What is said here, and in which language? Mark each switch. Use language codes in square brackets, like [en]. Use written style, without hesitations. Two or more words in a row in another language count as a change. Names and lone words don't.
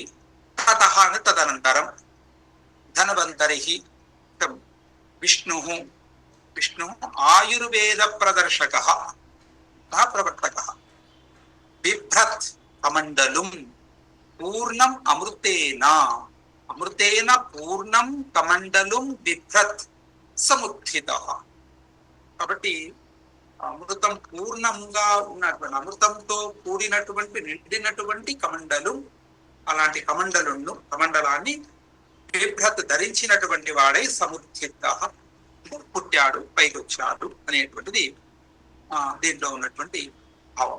[sa] ततः तदनन्तरं धन्वन्तरिः विष्णुः आयुर्वेद प्रदर्शकः प्रवर्तकः बिभ्रत् कमण्डलुं पूर्णम् అమృతేన పూర్ణం కమండలుం బిభ్రత్ సముత్థితః. [te] కాబట్టి అమృతం పూర్ణంగా ఉన్నటువంటి, అమృతంతో కూడినటువంటి నిండినటువంటి కమండలు, అలాంటి కమండలాన్ని బిభ్రత్ ధరించినటువంటి వాడై సముత్థితః పుట్టాడు, పైకి వచ్చాడు అనేటువంటిది దీంట్లో ఉన్నటువంటి భావం.